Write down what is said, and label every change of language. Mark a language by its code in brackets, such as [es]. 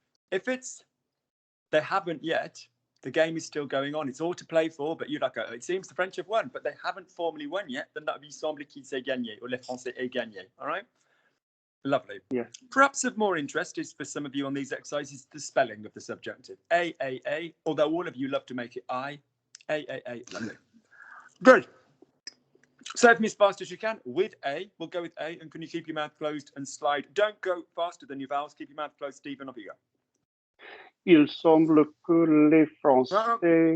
[en] If it's they haven't yet, the game is still going on. It's all to play for, but you're like, oh, it seems the French have won, but they haven't formally won yet. Then that would be [fr] semble qu'ils aient gagné, [en] or [fr] les Français aient gagné. [en] All right? Lovely. Yeah. Perhaps of more interest is for some of you on these exercises, the spelling of the subjunctive. A, although all of you love to make it I. A. Lovely. Good. Say for me as fast as you can. With A, we'll go with A, and can you keep your mouth closed and slide? Don't go faster than your vowels. Keep your mouth closed, Stephen. Off you go. [fr] Il semble que les Français.